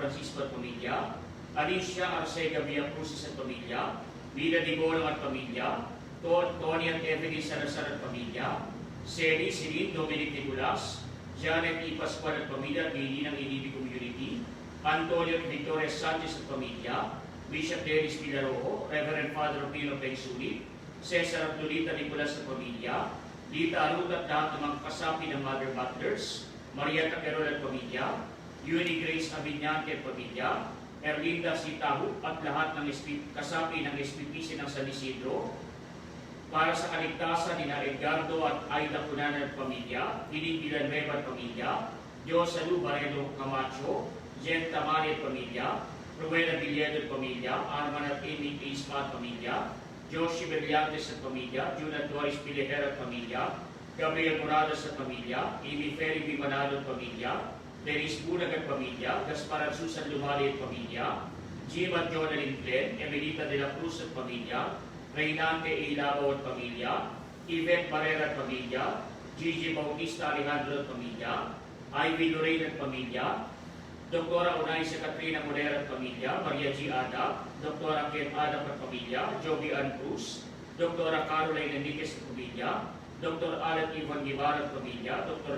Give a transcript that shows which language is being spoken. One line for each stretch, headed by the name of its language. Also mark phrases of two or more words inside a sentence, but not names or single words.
Filipino: Francisco at pamilya, Alicia Arcega Villacruz at pamilya, Vida Digorong at pamilya, Tony at Evelyn Salazar at pamilya, Sally, Celine, Dominic Nicolas, Janet E. Pascual at pamilya, Gini ng Inibi Community, Antonio at Victoria Sanchez at pamilya, Bishop Dennis Villarojo, Reverend Father Pino Pensulit, Cesar at Lolita Nicolas at pamilya, Lita Arut at lahat ng mga kasapi ng Mother Butlers, Maria Taquerol at pamilya, Uni Grace Aviñante at pamilya, Erlinda Sitahu at lahat ng kasapi ng SPPC ng San Isidro, para sa kaligtasan ni Edgardo at Aida Cunanan at pamilya, Hiling Villanueva at pamilya, Josalu Barredo Camacho, Jen Tamari at pamilya, Ruela Villedo at pamilya, Arman at Amy Isma at pamilya, Joshi Berliantes at pamilya, Juna Doris Pilejera at pamilya, Gabriel Moradas at pamilya, Amy Ferry Bimanado at pamilya, Dennis Bunag at pamilya, Gaspar at Susan Lumali at pamilya, Jim at Jonalyn Glenn, Emelita de la Cruz at pamilya, Reynante Ilao at pamilya, Yvette Barrera at pamilya, Gigi Bautista Alejandro at pamilya, Ivy Lorraine at pamilya, Dr. Unaisa Katrina Morera at pamilya, Maria G. Ada, Dr. Ken Adam at pamilya, Joby Ann Cruz, Dr. Caroline Enriquez at pamilya, Dr. Alan Ivan Guevara at pamilya, Dr.